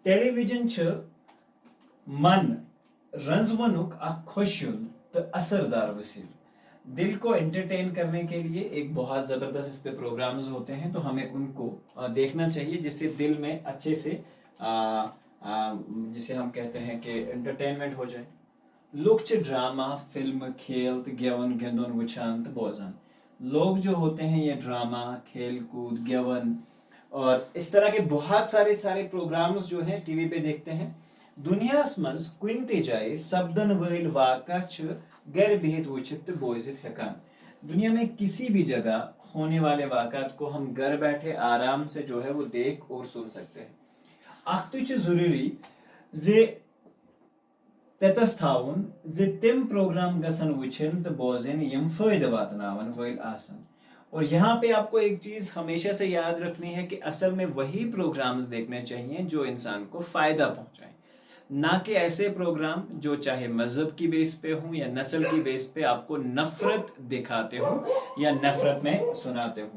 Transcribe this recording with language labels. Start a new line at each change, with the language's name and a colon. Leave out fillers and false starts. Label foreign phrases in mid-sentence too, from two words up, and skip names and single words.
Kashmiri: टेलीविजन मन रंजवनुक खुशुन तो असरदार वसील,
Hindi: दिल को एंटरटेन करने के लिए एक बहुत ज़बरदस्त इस पे प्रोग्राम्स होते हैं, तो हमें उनको देखना चाहिए जिससे दिल में अच्छे से जिसे हम कहते हैं कि एंटरटेनमेंट हो जाए। लोग ड्रामा, फिल्म, खेल,
Kashmiri: गेवन, गिंदन, वुछान, बोजान,
Hindi: लोग जो होते हैं ये ड्रामा, खेल कूद, गेवन और इस तरह के बहुत सारे प्रोग्राम्स जो हैं टीवी पे देखते हैं।
Kashmiri: दुनिया मज कुन ते जाए सब्दन वल वाक़ा गर बिहित वुचित तो बोजित हेकान।
Hindi: दुनिया में किसी भी जगह होने वाले वाक़ात को हम घर बैठे आराम से जो है वो देख और सुन सकते हैं।
Kashmiri: अख तो जरूरी जे ततस थाउन जे तिम प्रोग्राम गसन वुचिन तो बोजिन यम फायदा वातनावन वैल आसन।
Hindi: और यहाँ पे आपको एक चीज़ हमेशा से याद रखनी है कि असल में वही प्रोग्राम्स देखने चाहिए जो इंसान को फ़ायदा पहुँचाएं, ना कि ऐसे प्रोग्राम जो चाहे मज़हब की बेस पे हों या नस्ल की बेस पे आपको नफ़रत दिखाते हो या नफ़रत में सुनाते हो।